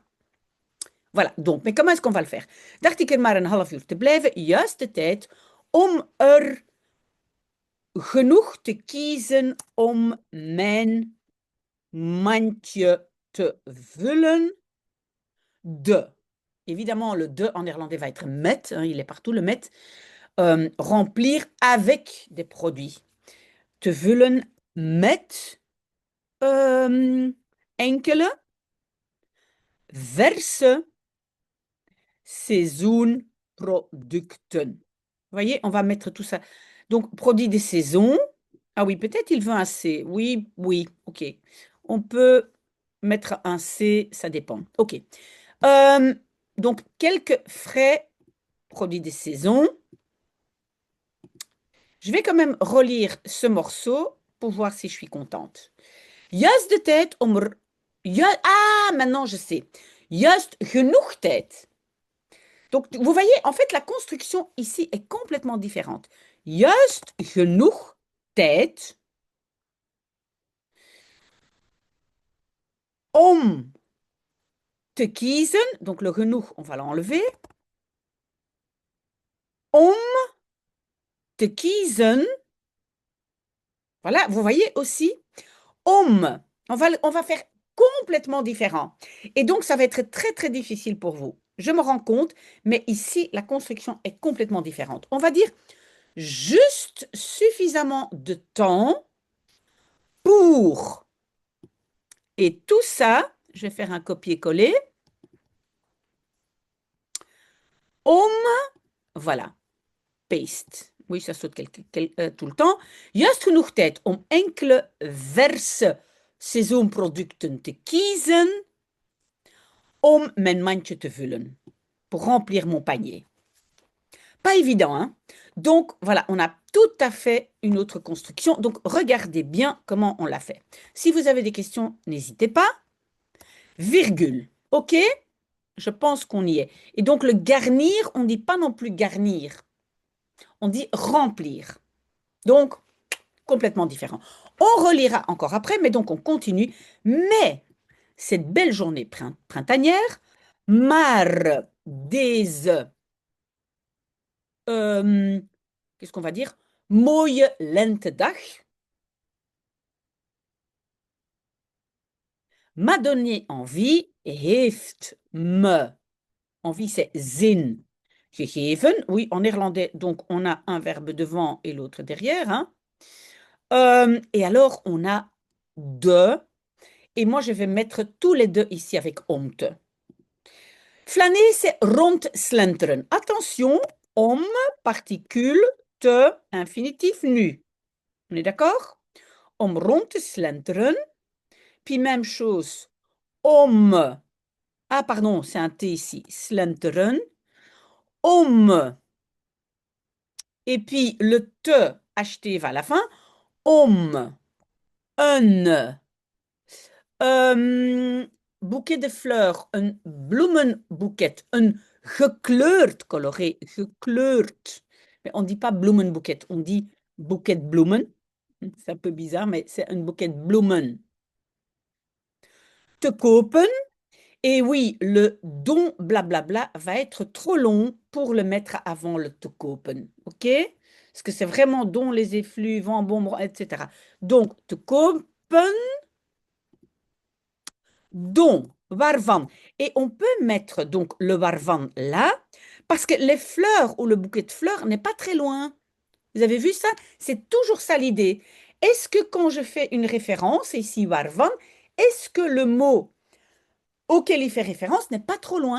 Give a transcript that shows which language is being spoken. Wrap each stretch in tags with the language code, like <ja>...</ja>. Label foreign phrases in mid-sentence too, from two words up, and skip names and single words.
<fr>Voilà, donc, mais comment est-ce qu'on va le faire?</fr> <nl>Dacht ik er maar een half uur te blijven, juist de tijd om er genoeg te kiezen om mijn mandje te vullen. De.</nl> <fr>Évidemment, le de en néerlandais va être met, hein, il est partout le met. Remplir avec des produits.</fr> <nl>Te vullen met enkele verse seizoenproducten.</nl> <fr>Vous voyez, on va mettre tout ça. Donc, produits des saisons. Ah oui, peut-être il veut un C. Oui, oui, ok. On peut mettre un C, ça dépend. Ok. Donc, quelques frais produits des saisons. Je vais quand même relire ce morceau pour voir si je suis contente.</fr> <nl>Juist de tijd om er...</nl> <fr>Ah, maintenant je sais.</fr> <nl>Juist genoeg tijd.</nl> <fr>Donc, vous voyez, en fait, la construction ici est complètement différente.</fr> <nl>Juist genoeg tijd om te kiezen.</nl> <fr>Donc, le genoeg, on va l'enlever.</fr> <nl>Om te kiezen.</nl> <fr>Voilà, vous voyez aussi. Om. On va faire complètement différent. Et donc, ça va être très, très difficile pour vous. Je me rends compte, mais ici, la construction est complètement différente. On va dire juste suffisamment de temps pour. Et tout ça, je vais faire un copier-coller. Om, voilà, paste. Oui, ça saute tout le temps.</fr> <nl>Juist genoeg tijd om enkele verse seizoenproducten te kiezen om mijn mandje te vullen,</nl> <fr>pour remplir mon panier. Pas évident, hein? Donc, voilà, on a tout à fait une autre construction. Donc, regardez bien comment on l'a fait. Si vous avez des questions, n'hésitez pas. Virgule, OK? Je pense qu'on y est. Et donc, le garnir, on ne dit pas non plus garnir. On dit remplir. Donc, complètement différent. On relira encore après, mais donc on continue. Mais, cette belle journée printanière,</fr> <nl>maar deze...</nl> <fr>qu'est-ce qu'on va dire?</fr> <nl>Mooie lentedag</nl> <fr>m'a donné envie,</fr> <nl>heeft me.</nl> <fr>Envie, c'est</fr> <nl>zin gegeven.</nl> <fr>Oui, en néerlandais, donc on a un verbe devant et l'autre derrière. Hein. Et alors, on a de. Et moi, je vais mettre tous les deux ici avec omte. Flâner, c'est rondslenteren. Attention, om, particule, te, infinitif nu. On est d'accord?</fr> <nl>Om rond te slenteren.</nl> <fr>Puis même chose, om. Ah, pardon, c'est un T ici. Slenteren. Om. Et puis le te, HT va à la fin. Om. Un. Bouquet de fleurs. Un bloemenboeket. Un gekleurd coloré. Gekleurd. Mais on ne dit pas bloemenboeket. On dit bouquet de bloemen. C'est un peu bizarre, mais c'est un bouquet de bloemen.</fr> <nl>Te kopen.</nl> <fr>Et oui, le don blablabla va être trop long pour le mettre avant le</fr> <nl>te kopen.</nl> <fr>OK? Parce que c'est vraiment don les effluves, en bon, etc. Donc,</fr> <nl>te kopen, don, waarvan.</nl> <fr>Et on peut mettre donc le waarvan là, parce que les fleurs ou le bouquet de fleurs n'est pas très loin. Vous avez vu ça? C'est toujours ça l'idée. Est-ce que quand je fais une référence, ici waarvan, est-ce que le mot auquel il fait référence n'est pas trop loin?</fr>